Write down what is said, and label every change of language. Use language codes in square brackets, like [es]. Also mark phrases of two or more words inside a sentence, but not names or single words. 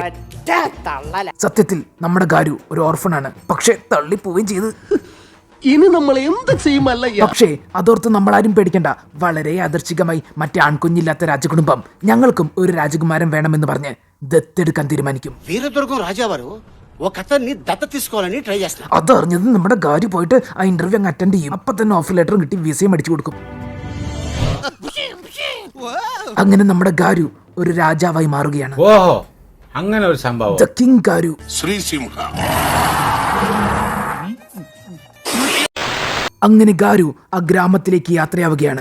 [ml] സത്യത്തിൽ നമ്മുടെ ഗാരു ഒരു ഓർഫണാണ്. പക്ഷെ തള്ളിപ്പോവുകയും ചെയ്ത്. ഇനി നമ്മൾ എന്ത് ചെയ്യുമല്ല. പക്ഷേ അതോർത്ത് നമ്മളാരും പേടിക്കണ്ട. വളരെ യാദർച്ഛികമായി മറ്റേ ആൺകുഞ്ഞില്ലാത്ത രാജകുടുംബം ഞങ്ങൾക്കും ഒരു രാജകുമാരൻ വേണമെന്ന് പറഞ്ഞ് ദത്തെടുക്കാൻ തീരുമാനിക്കും. [te] వీరదుర్గం రాజావారు ఒక అతన్ని దత్త తీసుకోవాలని ట్రై చేస్తారు. [ml] അതറിഞ്ഞത് നമ്മുടെ ഗാരി പോയിട്ട് ആ ഇന്റർവ്യൂ അങ്ങ് അറ്റൻഡ് ചെയ്യും. അപ്പൊ തന്നെ [en] offer letter [ml] കിട്ടി വിസയും അടിച്ചു കൊടുക്കും. അങ്ങനെ നമ്മുടെ ഗാരു ഒരു രാജാവായി മാറുകയാണ്. ഓഹോ, അങ്ങനെ ഒരു സംഭവം. [en] The King ഗാരു. [ml] శ్రీసింహ. അങ്ങനെ ഗാരു ആ ഗ്രാമത്തിലേക്ക് യാത്രയാവുകയാണ്.